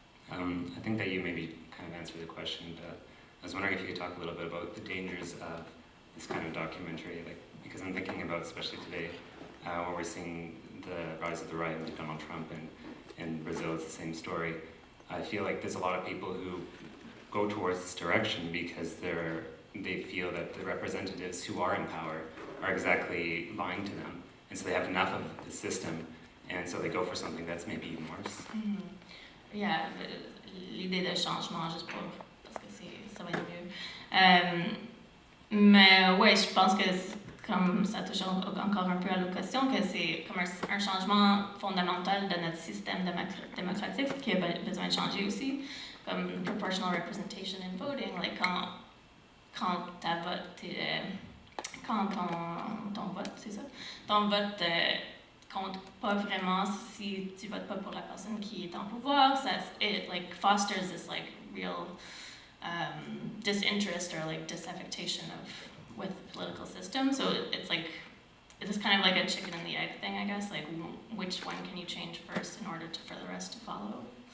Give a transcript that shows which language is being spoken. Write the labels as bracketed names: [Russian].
[English] I think that you maybe kind of answered the question, but I was wondering if you could talk a little bit about the dangers of this kind of documentary, because I'm thinking about, especially today, where we're seeing the rise of the right of Donald Trump, and in Brazil it's the same story. I feel like there's a lot of people who go towards this direction because they feel that the representatives who are in power are exactly lying to them. And so they have enough of the system, and so they go for something that's maybe even worse. [French] Yeah, l'idée de changement, juste pour, parce que ça va être mieux. Mais ouais, je pense que comme ça touche encore un peu à l'autre question, que c'est comme un changement fondamental de notre système démocratique qui a besoin de changer aussi, comme [English] proportional representation in voting, like [French] quand ton vote, c'est ça, ton vote compte pas vraiment si tu votes pas pour la personne qui est en pouvoir, [English] it like fosters this like real disinterest or like disaffection with the political system. So it's kind of like a chicken and the egg thing, I guess. Like, which one can you change first in order for the rest to follow?